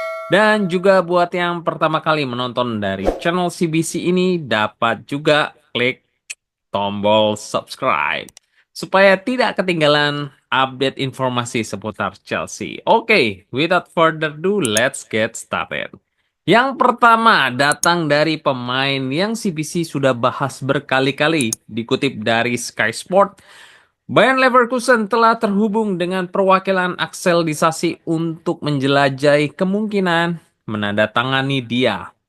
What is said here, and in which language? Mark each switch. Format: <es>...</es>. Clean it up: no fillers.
<id>Dan juga buat yang pertama kali menonton dari channel CBC ini, dapat juga klik tombol subscribe supaya tidak ketinggalan update informasi seputar Chelsea.</id> <en>Oke, without further ado, let's get started.</en> <id>Yang pertama datang dari pemain yang CBC sudah bahas berkali-kali, dikutip dari Sky Sport. Bayer Leverkusen telah terhubung dengan perwakilan Axel Disasi untuk menjelajahi kemungkinan menandatangani dia.</id>